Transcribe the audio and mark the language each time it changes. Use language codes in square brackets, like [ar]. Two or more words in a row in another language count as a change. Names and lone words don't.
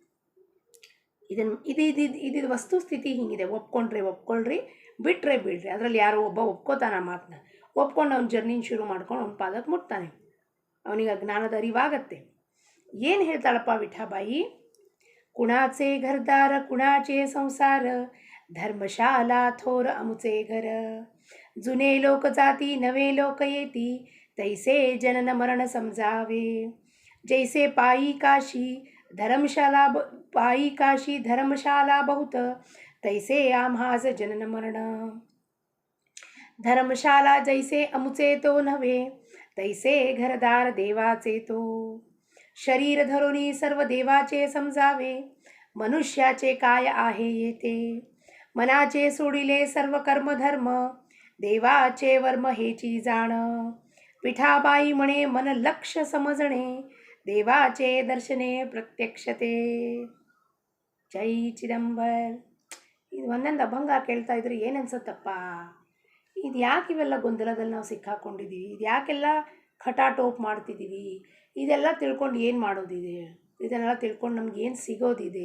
[kn] ಇದು ವಸ್ತುಸ್ಥಿತಿ ಹಿಂಗಿದೆ. ಒಪ್ಕೊಳ್ರಿ, ಬಿಟ್ಟರೆ ಬಿಡ್ರಿ. ಅದರಲ್ಲಿ ಯಾರೋ ಒಬ್ಬ ಒಪ್ಕೋತಾನೆ ಆ ಮಾತನ್ನ. ಒಪ್ಕೊಂಡು ಅವ್ನ ಜರ್ನಿನ ಶುರು ಮಾಡ್ಕೊಂಡು ಅವ್ನ ಪಾದಕ್ಕೆ ಮುಟ್ತಾನೆ, ಅವನಿಗೆ ಜ್ಞಾನದ ಅರಿವಾಗತ್ತೆ. ಏನು ಹೇಳ್ತಾಳಪ್ಪ ವಿಠಾಬಾಯಿ? [mr] कुणाचे घरदार कुणाचे संसार, धर्मशाला थोर अमुचे घर, जुने लोक जाती नवे लोक येती, तैसे जनन मरण समजावे. जैसे पायी काशी धर्मशाला बहुत, तैसे आम्हास जनन मरण. धर्मशाला जैसे अमुचे तो नव्हे, तैसे घरदार देवाचे तो. शरीर धरुनी सर्व देवाचे समजावे, मनुष्याचे काय आहे येते. मनाचे सोडिले सर्व कर्मधर्म, देवाचे वर्म हेची जाण. विठाबाई म्हणे मन लक्ष समजणे, देवाचे दर्शने प्रत्यक्षते. [kn] ಜೈ ಚಿದಂಬರ್. ಇದು ಒಂದೊಂದು ಅಭಂಗ ಕೇಳ್ತಾ ಇದ್ರೆ ಏನು ಅನ್ಸುತ್ತಪ್ಪ? ಇದು ಯಾಕೆ ಇವೆಲ್ಲ ಗೊಂದಲದಲ್ಲಿ ನಾವು ಸಿಕ್ಕಾಕೊಂಡಿದ್ದೀವಿ? ಇದು ಯಾಕೆಲ್ಲ ಖಟಾಟೋಪ್ ಮಾಡ್ತಿದ್ದೀವಿ? ಇದೆಲ್ಲ ತಿಳ್ಕೊಂಡು ಏನು ಮಾಡೋದಿದೆ? ಇದನ್ನೆಲ್ಲ ತಿಳ್ಕೊಂಡು ನಮಗೇನು ಸಿಗೋದಿದೆ?